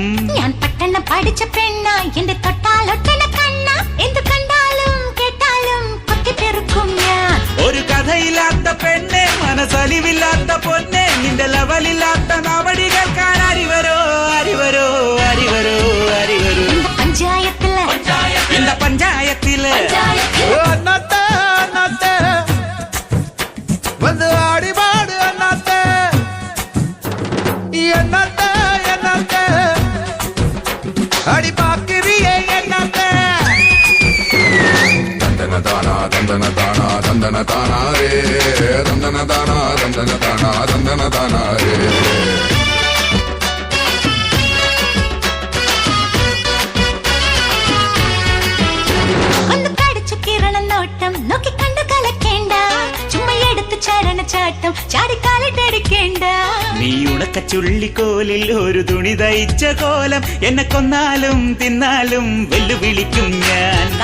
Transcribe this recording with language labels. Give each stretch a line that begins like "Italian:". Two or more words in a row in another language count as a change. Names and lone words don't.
Malayalam: ഞാൻ പട്ടണം പഠിച്ച പെണ്ണ എന്റെ തൊട്ടാലൊട്ടന കണ്ണ എന്ത് കണ്ടാലും കേട്ടാലും കൊത്തിപ്പെറുക്കും ഞാൻ ഒരു കഥയില്ലാത്ത പെണ്ണെ മനസ്സലിവില്ലാത്ത പൊന്നെ നിന്റെ ലവലില്ലാത്ത നാവടി കേൾക്കാൻ അറിവരോ അറിവരോ അറിവരോ അറിവരോ പഞ്ചായത്തില്
Tamil: இந்த பஞ்சாயத்திല് வந்து ஆடி பாடு அண்ணாத்த என்னத்த என்னத்த அடி பாக்கிறியே என்னத்த தந்தன தானா தந்தன தானா தந்தன தானா ரே தந்தன தானா தந்தன தானா தந்தன தானா ரே
Malayalam: നോക്കി കണ്ടു കലക്കേണ്ട ചുമ്മാ എടുത്ത് ചരണച്ചാട്ടം ചാടിക്കാലിട്ടടിക്കേണ്ട നീ ഉണക്ക ചുള്ളിക്കോലിൽ ഒരു തുണി തയ്ച്ച കോലം എന്നെ കൊന്നാലും തിന്നാലും വെല്ലുവിളിക്കും ഞാൻ